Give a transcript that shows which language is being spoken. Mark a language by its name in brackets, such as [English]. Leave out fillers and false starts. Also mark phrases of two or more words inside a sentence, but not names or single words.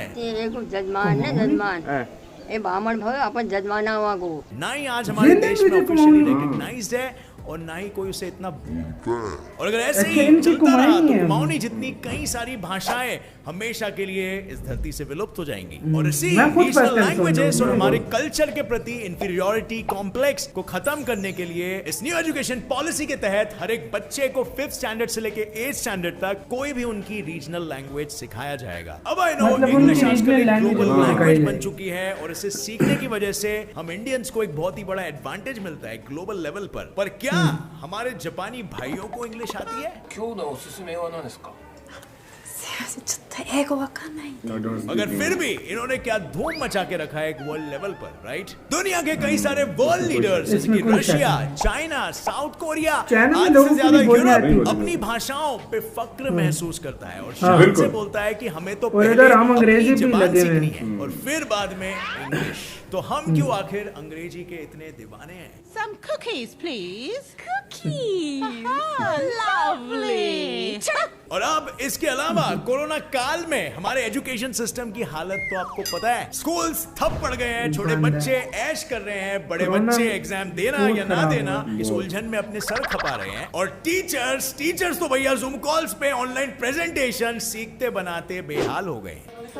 [Kumaoni] ते को जजमान है जजमान ए बामण भाई अपन जजमाना हुआ को [Hindi] ना ही आज हमारे ये देश नहीं में मुझे ऑफिशियली कुमाऊनी। रिकॉग्नाइज्ड है और ना ही कोई उसे इतना और अगर ऐसे अच्छा, ही इनकी चलता कुमारी रहा तो है। कुमाऊनी जितनी कई सारी भाषाएं हमेशा के लिए इस धरती से विलुप्त हो जाएंगी और इसी मैं खुद रीजनल [English] first time [Hindi] लैंग्वेजेस सुन और रहा हूँ। हमारे कल्चर के प्रति [English] inferiority complex [Hindi] को खत्म करने के लिए इस [English] new education policy [Hindi] के तहत हर एक बच्चे को 5th स्टैंडर्ड से लेके 8th स्टैंडर्ड तक कोई भी उनकी [English] regional language [Hindi] सिखाया जाएगा। अब [English] I know [Hindi] मतलब इंग्लिश उनकी आजकल एक regional ग्लोबल language लैंग्वेज सिखाई बन चुकी है और इसे सीखने की वजह से हम इंडियंस को एक बहुत ही बड़ा एडवांटेज मिलता है [English] global level [Hindi] पर क्या हमारे जापानी भाइयों को इंग्लिश आती है? [Japanese] 今日のおすすめは何ですか？ちょっと英語わかんない。 [Hindi] मगर फिर भी इन्होंने क्या धूम मचा के रखा है एक [English] world level [Hindi] पर, राइट? दुनिया के कई सारे [English] world leaders [Hindi] जैसे कि इसमें कोई शक रशिया, नहीं। चाइना, साउथ कोरिया, चाइना में आज लोगों से को ज्यादा भी बोलने आती यूरोप है। अपनी भाषाओं पे फक्र महसूस करता है और हाँ। शान से बिल्कुल। बोलता है कि हमें तो और पहले इधर हम अपनी अंग्रेजी भी ज़बान लगे हुए सीखनी हैं। है और फिर बाद में इंग्लिश। तो हम क्यों आखिर अंग्रेजी के इतने दीवाने हैं? [English] Some cookies, please. Cookies. Lovely. [Hindi] और अब इसके अलावा कोरोना काल में हमारे [English] education system [Hindi] की हालत तो आपको पता है। स्कूल्स ठप पड़ गए हैं, छोटे बंद है। बच्चे ऐश कर रहे हैं, बड़े कोरोना बच्चे में एग्जाम देना स्कूल या ना खराब देना हुआ। इस उलझन में अपने सर खपा रहे हैं और टीचर्स तो भैया जूम कॉल्स पे [English] online presentation [Hindi] सीखते बनाते बेहाल हो गए।